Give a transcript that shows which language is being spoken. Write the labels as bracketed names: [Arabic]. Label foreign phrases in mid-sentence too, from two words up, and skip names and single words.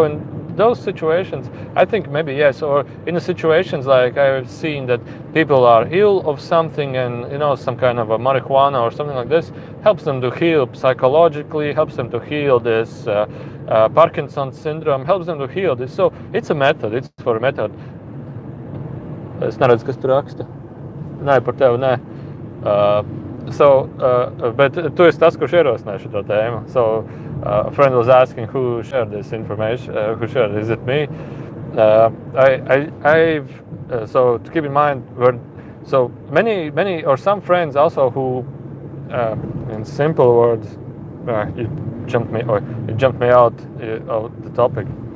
[English] So in those situations, I think maybe yes. Or in the situations like I've seen that people are ill of something, and you know, some kind of a marijuana or something like this helps them to heal psychologically, helps them to heal this Parkinson's syndrome, helps them to heal this. So it's a method. It's for a method. [Latvian] Es neredzu, kas tur raksta. Nē, par tevi nē. But tu esi tas, kurš ierosināja šo tēmu. [English] So a friend was asking who shared this information. Who shared it? Is it me? So to keep in mind, so many or some friends also who, in simple words, you jumped me out of the topic.